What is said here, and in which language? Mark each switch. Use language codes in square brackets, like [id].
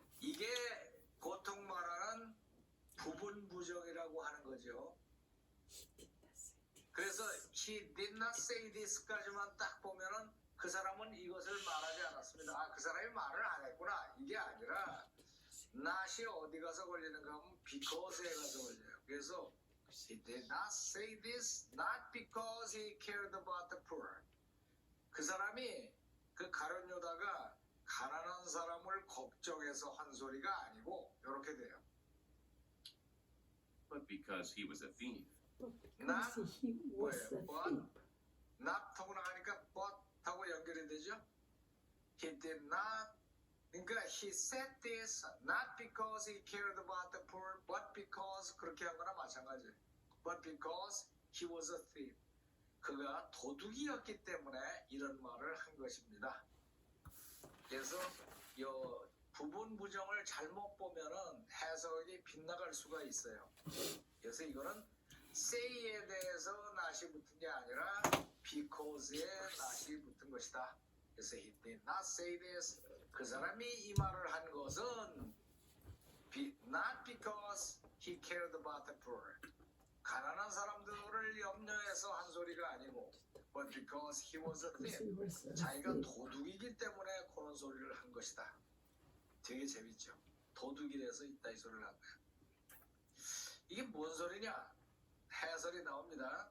[ko] 이게 보통 말하는 부분부정이라고 하는 거죠. 그래서 [en] he did not say this [ko] 까지만 딱 보면은 그 사람은 이것을 말하지 않았습니다. 아, 그 사람이 말을 안 했구나. 이게 아니라 not이 어디 가서 걸리는가 하면 because에 가서 걸려요. 그래서 [en] he did not say this not because he cared about the poor. [ko] 그 사람이 그 가룟 유다가 가난한 사람을 걱정해서 한 소리가 아니고 이렇게 돼요. [en] but because he was a thief. because he was a thief. [ko] not하고 나가니까 but 하고 연결이 되죠. [en] He did not. [ko] 그러니까 [en] he said this not because he cared about the poor, but because [ko] 그렇게 한 거나 마찬가지예요. [en] But because he was a thief. [ko] 그가 도둑이었기 때문에 이런 말을 한 것입니다. 그래서 이 부분 부정을 잘못 보면은 해석이 빗나갈 수가 있어요. 그래서 이거는 say에 대해서 not이 붙은 게 아니라 because에 not이 붙은 것이다. 그래서 [en] he did not say this. [ko] 그 사람이 이 말을 한 것은 [en] not because he cared about the poor. [ko] 가난한 사람들을 염려해서 한 소리가 아니고 [en] but because he was a Because thief. he was a [ko] 자기가 [en] thief. [ko] 도둑이기 때문에 그런 소리를 한 것이다. 되게 재밌죠. 도둑이라서 이따 이 소리를 한 거야. 이게 뭔 소리냐? 해설이 나옵니다.